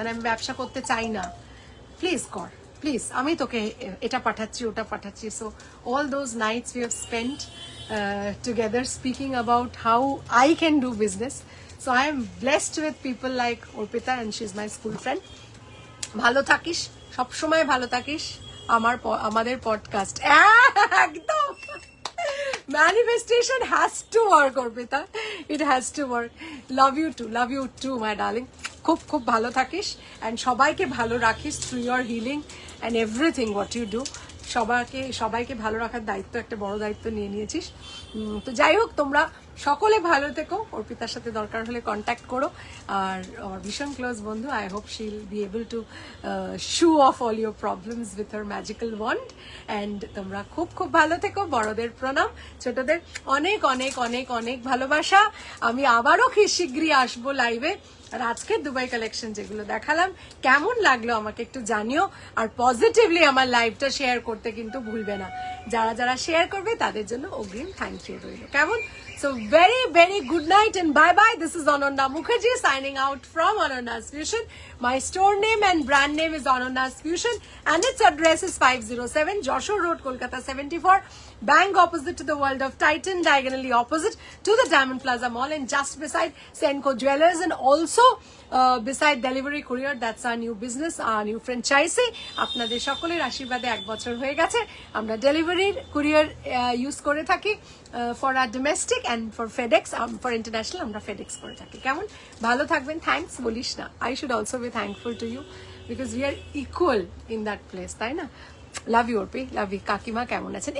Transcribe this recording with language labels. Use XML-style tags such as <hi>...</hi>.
<bn>মানে আমি ব্যবসা করতে চাই না, প্লিজ কর প্লিজ, আমি তোকে এটা পাঠাচ্ছি ওটা পাঠাচ্ছি।</bn> <en>So all those nights we have spent together speaking about how I can do business. So I am blessed with people like Arpita and she is my school friend.</en> <bn>ভালো থাকিস, সবসময় ভালো থাকিস। আমাদের পডকাস্ট একদম</bn> <en>manifestation has to work Arpita, it has to work. love you too my darling.</en> <bn>খুব খুব ভালো থাকিস</bn> <en>and</en> <bn>সবাইকে ভালো রাখিস</bn> <en>through your healing and everything what you do.</en> <bn>সবাইকে ভালো রাখার দায়িত্ব, একটা বড় দায়িত্ব নিয়ে নিয়েছিস। তো যাই হোক, তোমরা সকলে ভালো থেকো। অর্পিতার সাথে দরকার হলে কন্ট্যাক্ট করো। আর আমার ভীষণ ক্লোজ বন্ধু,</bn> <en>I hope she will be able to show off all your problems with her magical wand.</en> <bn>And তোমরা খুব খুব ভালো থেকো। বড়দের প্রণাম, ছোটদের অনেক অনেক অনেক অনেক ভালোবাসা। আমি আবারও শীঘ্রই আসবো লাইভে। আর আজকের দুবাই কালেকশন যেগুলো দেখালাম কেমন লাগলো আমাকে একটু জানিও। আর পজিটিভলি আমার লাইভটা শেয়ার করতে কিন্তু ভুলবে না। যারা যারা শেয়ার করবে তাদের জন্য অগ্রিম থ্যাংক ইউ রইল, কেমন?</bn> <en>So very very good night and bye bye. This is Ananda Mukherjee signing out from Ananda's Fusion. My store name and brand name is Ananda's Fusion and its address is 507 Joshua Road, Kolkata 74. Bang opposite to the World of Titan, diagonally opposite to the Diamond Plaza Mall and just beside Senco Jewelers and also beside Delivery Courier. That's our new business, our new franchisee.</en> <bn>আপনাদের সকলের আশীর্বাদে 1 বছর হয়ে গেছে। আমরা delivery courier use করে থাকি</bn> <en>for আর domestic and for FedEx, for international</en> <bn>আমরা ফেডেক্স করে থাকি। কেমন? ভালো থাকবেন। থ্যাঙ্কস বলিস না,</bn> <en>I should also be thankful to you because we are equal in that place, তাই না? Love you Arpi, love you.</en> <bn>কাকিমা কেমন আছেন?</bn>